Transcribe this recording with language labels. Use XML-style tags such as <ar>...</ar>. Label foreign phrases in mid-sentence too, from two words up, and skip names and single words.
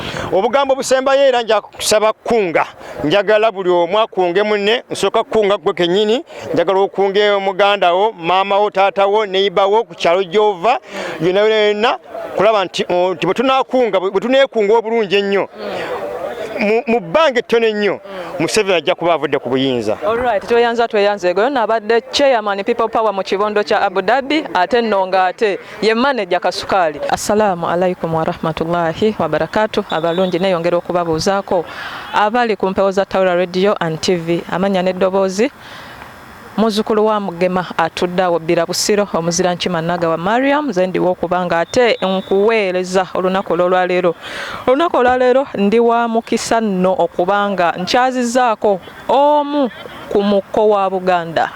<lg>Obugambo obusembayo era nja kusaba kunga njagala buli omu akunge munne nsooka kukunga gwe kennyini njagala okunge omuganda wo maama wo taata wo neiba wo ku kyalo gy'ova yonna kulaba nti bwe tunaakunga bwe tuneekunga obulungi ennyo mu bbanga ettono ennyo Museveni ajja kuba avudde ku buyinza. Alright, tweyanzege yonna abadde</lg> <en>chairman people power</en> <lg>mu kibondo kya Abu Dhabi ate nno ng'ate ye manager Kasukaali.</lg> <ar>السلام عليكم ورحمة الله وبركاته.</ar> <lg>Abalungi neeyongera okubabuuzaako abali ku mpewo za Tawula Radio and TV amanya n'eddoboozi muzukulu wa Mugema atudde awo bbira Busiro omuzira nkima Naga wa Mariam zendi w'okubanga ate nkuweereza olunaku olwaleero. Olunaku olwaleero ndi wa mukisa nno okubanga nkyazizaako omu ku muko wa Buganda.</lg>